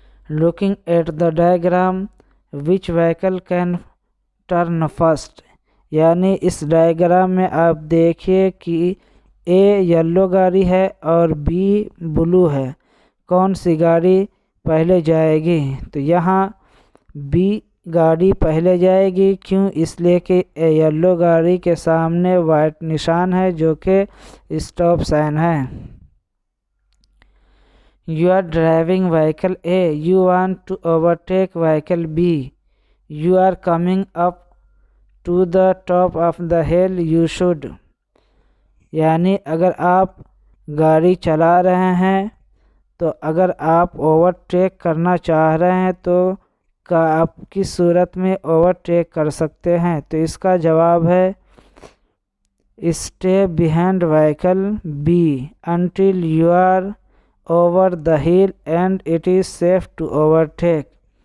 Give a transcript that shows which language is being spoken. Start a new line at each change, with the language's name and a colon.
English: Looking at the diagram which vehicle can turn first،
Urdu: یعنی اس diagram میں آپ دیکھیے کہ اے یلو گاڑی ہے اور بی بلو ہے، کون سی گاڑی پہلے جائے گی؟ تو یہاں بی گاڑی پہلے جائے گی، کیوں؟ اس لیے کہ یلو گاڑی کے سامنے وائٹ نشان ہے جو کہ اسٹاپ سائن ہے۔
English: You are driving vehicle A. You want to overtake vehicle B. You are coming up to the top of the hill. You should.
Urdu: یعنی اگر آپ گاڑی چلا رہے ہیں تو اگر آپ اوورٹیک کرنا چاہ رہے ہیں تو آپ کس صورت میں اوورٹیک کر سکتے ہیں؟ تو اس کا جواب ہے
English: Stay behind vehicle B until you are over the hill and it is safe to overtake.